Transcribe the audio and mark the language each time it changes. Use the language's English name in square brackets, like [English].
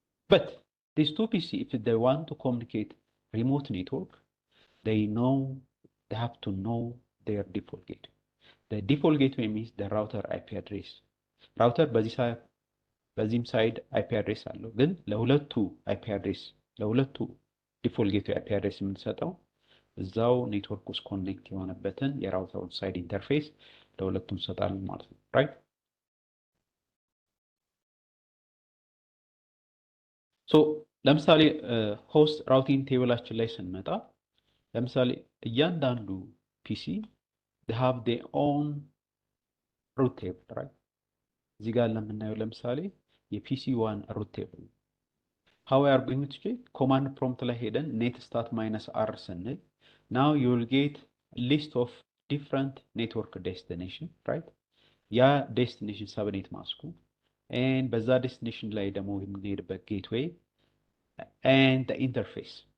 [English] But these two PC, if they want to communicate remote network, they have to know their default gateway. The default gateway means the router IP address. [Amharic] Router በዚህም ሳይድ IP address አለው፣ ግን ለሁለቱ IP address ለሁለቱ default gateway IP address የምንሰጠው እዛው ኔትወርክ ውስጥ ኮኔክት የሆነበትን የራውተር ሳይድ ኢንተርፌስ ለሁለቱም እንሰጣለን ማለት ነው። right? So ለምሳሌ ሆስት ራውቲንግ ቴብላችን ላይ ስንመጣ ለምሳሌ እያንዳንዱ ፒሲ [English] they have their own root table, right? [Amharic] እዚህ ጋር ለምናየው ለምሳሌ የፒሲ ዋን [English] root table how we are going to check command prompt ላይ ሄደን net stat -r ስንል now you will get a list of different network destination, right? [Amharic] ያ destination subnet ማስኩ and በዛ destination ላይ ደግሞ የምንሄድበት gateway and the interface.